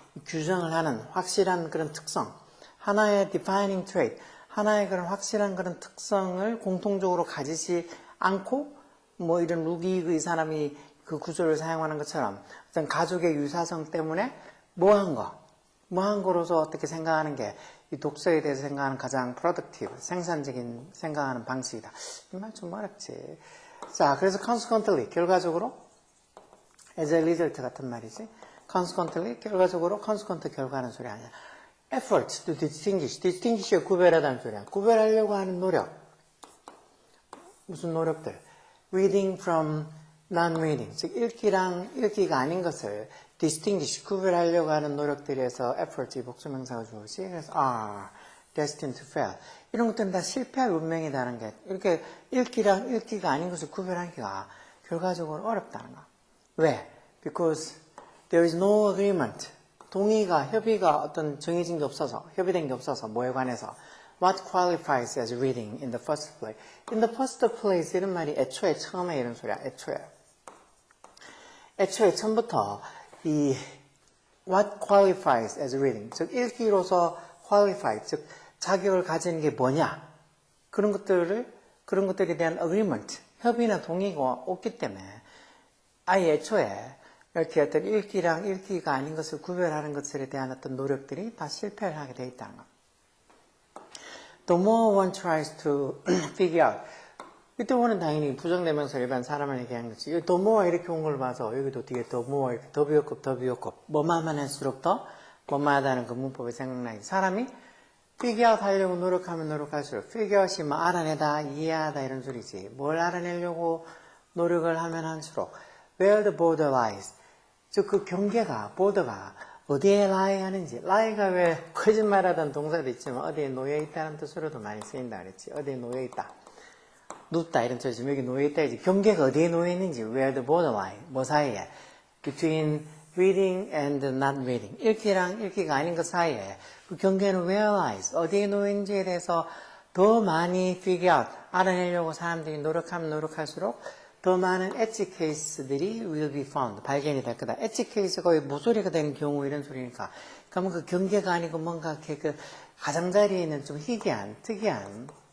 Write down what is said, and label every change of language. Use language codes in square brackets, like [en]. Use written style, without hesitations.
[ko] 규정을 하는 확실한 그런 특성, 하나의 defining trait, 하나의 그런 확실한 그런 특성을 공통적으로 가지지 않고 뭐 이런 루기의 사람이 그 구조를 사용하는 것처럼 어떤 가족의 유사성 때문에 뭐한 거로서 어떻게 생각하는 게 이 독서에 대해서 생각하는 가장 productive, 생산적인 생각하는 방식이다. 이 말 좀 어렵지. 자, 그래서 consequently, 결과적으로 as a result 같은 말이지. consequently, 결과적으로 consequent 결과는 소리 아니야. [en] effort to distinguish, [ko] distinguish가 구별하다는 소리야. 구별하려고 하는 노력. 무슨 노력들? [en] reading from non-reading, [ko] 즉 읽기랑 읽기가 아닌 것을 distinguish, 구별하려고 하는 노력들에서 effort이 복수명사가 주어지. 그래서 [en] are destined to fail. [ko] 이런 것들은 다 실패할 운명이라는 게 이렇게 읽기랑 읽기가 아닌 것을 구별하기가 결과적으로 어렵다는 거. 왜? [en] Because there is no agreement. [ko] 동의가, 협의가 어떤 정해진 게 없어서, 협의된 게 없어서 뭐에 관해서 [en] What qualifies as reading in the first place? In the first place [ko] 이런 말이 애초에 처음에 이런 소리야. 애초에 처음부터 이 [en] What qualifies as reading? [ko] 즉 읽기로서 qualify, 즉 자격을 가지는 게 뭐냐? 그런 것들에 대한 agreement, 협의나 동의가 없기 때문에 아예 애초에 이렇게 어떤 읽기랑 읽기가 아닌 것을 구별하는 것에 대한 어떤 노력들이 다 실패를 하게 돼 있다는 것. [en] The more one tries to figure out. [ko] 이때 오는 당연히 부정대명사 일반 사람을 얘기하는 거지. the more 이렇게 온 걸 봐서 여기도 뒤에 the more 이렇게 더 비교급 뭐만 할수록 더 뭐만하다는 그 문법이 생각나지. 사람이 figure out 하려고 노력하면 노력할수록 figure out이 뭐 알아내다, 이해하다 이런 소리지. 뭘 알아내려고 노력을 하면 할수록 [en] where the border lies. [ko] 즉 그 경계가, border가 어디에 lie 하는지. lie가 왜 거짓말하던 동사도 있지만 어디에 놓여있다는 뜻으로도 많이 쓰인다 그랬지. 어디에 놓여있다. 눕다 이런 뜻이지. 여기 놓여있다 이지. 경계가 어디에 놓여있는지. [en] where the border lie. [ko] 뭐 사이에. [en] between reading and not reading. [ko] 읽기랑 읽기가 아닌 것 사이에. 그 경계는 [en] where lies. [ko] 어디에 놓여있는지에 대해서 더 많이 figure out. 알아내려고 사람들이 노력하면 노력할수록 더 많은 엣지 케이스들이 will be found. 발견이 될 거다. 엣지 케이스가 거의 모서리가 되는 경우 이런 소리니까. 그러면 그 경계가 아니고 뭔가 이렇게 그 가장자리에 있는 좀 희귀한, 특이한